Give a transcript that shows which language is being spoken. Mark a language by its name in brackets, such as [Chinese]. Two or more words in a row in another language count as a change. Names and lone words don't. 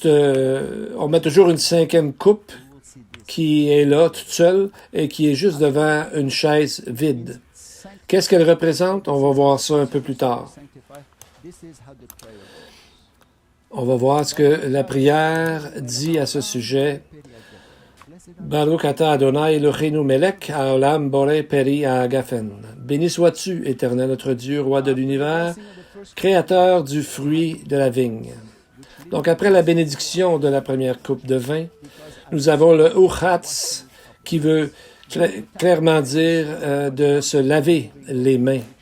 [French] on met toujours une cinquième coupe qui est là, toute seule, et qui est juste devant une chaise vide. Qu'est-ce qu'elle représente? On va voir ça un peu plus tard. On va voir ce que la prière dit à ce sujet. [Hebrew] ברוך אתה אדוני אלוהינו מלך העולם בורא פרי הגפן. [French] Béni sois-tu, Éternel notre Dieu, roi de l'univers, créateur du fruit de la vigne. Donc, après la bénédiction de la première coupe de vin, nous avons le Uchatz qui veut clairement dire de se laver les mains.